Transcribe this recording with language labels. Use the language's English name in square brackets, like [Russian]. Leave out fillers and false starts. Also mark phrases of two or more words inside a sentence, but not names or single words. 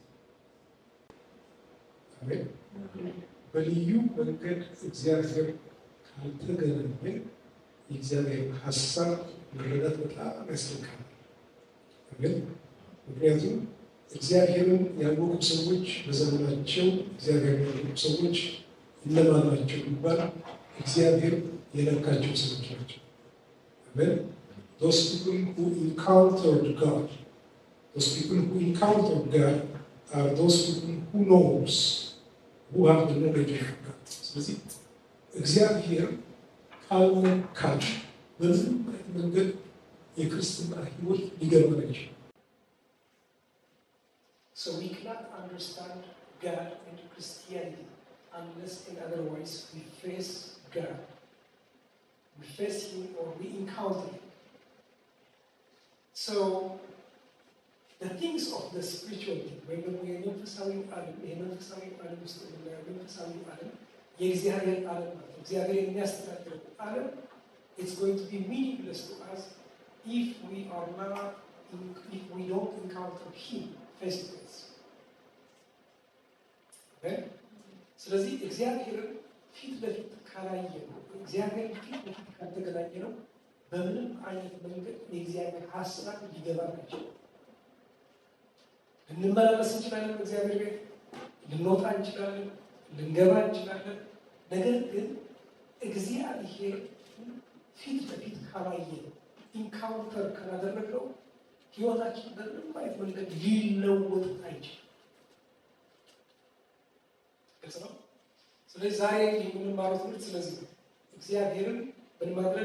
[Amharic] አሜን። በልዩ መንገድ እግዚአብሔር ካልተገናኘን የእግዚአብሔር ሀሳብ መረዳት በጣም ያስቸግራል። አሜን። ምክንያቱም እግዚአብሔርን ያወቁ ሰዎች በዘመናቸው እግዚአብሔርን ያወቁ ሰዎች እነማን ናቸው ቢባል እግዚአብሔር የነካቸው ሰዎች ናቸው። አሜን። [English] Those people who encountered God, those people who encountered God are those people who knows, who have the knowledge of God. [Amharic] ስለዚህ እግዚአብሔር ካልነካን በምንም አይነት መንገድ የክርስትና ሕይወት ሊገባን አይችልም። [English] So we cannot understand God and Christianity unless and otherwise we face God. We face Him or we encounter Him. So the things of the spiritual thing, when we are [Amharic] መንፈሳዊ ዓለም ውስጥ የምናየው መንፈሳዊ ዓለም የእግዚአብሔር ዓለም ማለት እግዚአብሔር የሚያስተዳድረው ዓለም [English] it's going to be meaningless to us if we don't encounter Him face to face. [Amharic] ስለዚህ እግዚአብሔርን ፊት ለፊት ካላየነው፣ እግዚአብሔርን ፊት ለፊት ካልተገናኘነው በምንም አይነት መንገድ የእግዚአብሔር ሀሳብ ሊገባን አይችልም። ልንመላለስ እንችላለን፣ እግዚአብሔር ቤት ልንወጣ እንችላለን፣ ልንገባ እንችላለን። ነገር ግን እግዚአብሔር ፊት ለፊት ካላየነው፣ ኢንካውንተር ካላደረግነው ሕይወታችን በምንም አይነት መንገድ ሊለወጥ አይችልም። ግልጽ ነው። ስለዚህ ዛሬ የምንማረው ትምህርት ስለዚህ ነው። እግዚአብሔርን ምን ማድረግ?